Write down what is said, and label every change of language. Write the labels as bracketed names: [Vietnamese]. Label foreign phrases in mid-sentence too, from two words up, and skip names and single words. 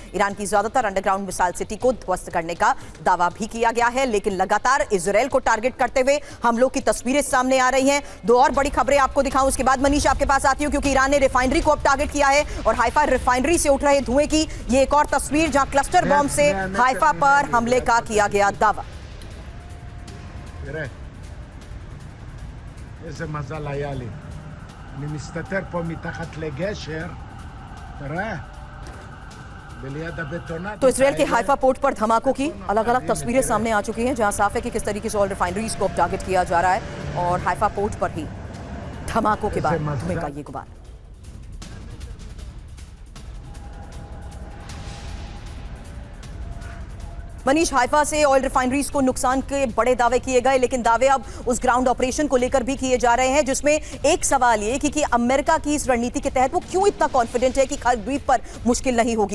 [Hindi] ईरान की ज्यादातर [English] underground missile city [Hindi] को ध्वस्त करने का दावा भी किया गया है, लेकिन लगातार इजराइल को टारगेट करते हुए हमलों की तस्वीरें सामने आ रही हैं। 2 और बड़ी खबरें आपको दिखाऊं, उसके बाद मनीष आपके पास आती हूं, क्योंकि ईरान ने रिफाइनरी को अब टारगेट किया है और हाइफा रिफाइनरी से उठ रहे धुएं की ये एक और तस्वीर, जहां [English] cluster bomb [Hindi] से हाइफा पर हमले का किया गया दावा। [Hebrew] איזה מזל היה לי. אני מסתתר פה מתחת לגשר, תראה, בליד הבטונדות. [Hindi] तो इसराइल के हाइफा पोर्ट पर धमाकों की अलग-अलग तस्वीरें सामने आ चुकी हैं, जहां साफ है कि किस तरीके से [English] oil refineries [Hindi] को टारगेट किया जा रहा है और हाइफा पोर्ट पर ही धमाकों के बाद धुएं का ये गुबार। मनीष, हाइफा से [English] oil refineries [Hindi] को नुकसान के बड़े दावे किए गए, लेकिन दावे अब उस [English] ground operation [Hindi] को लेकर भी किए जा रहे हैं, जिसमें एक सवाल ये कि अमेरिका की इस रणनीति के तहत वो क्यों इतना कॉन्फिडेंट है कि खाल द्वीप पर मुश्किल नहीं होगी।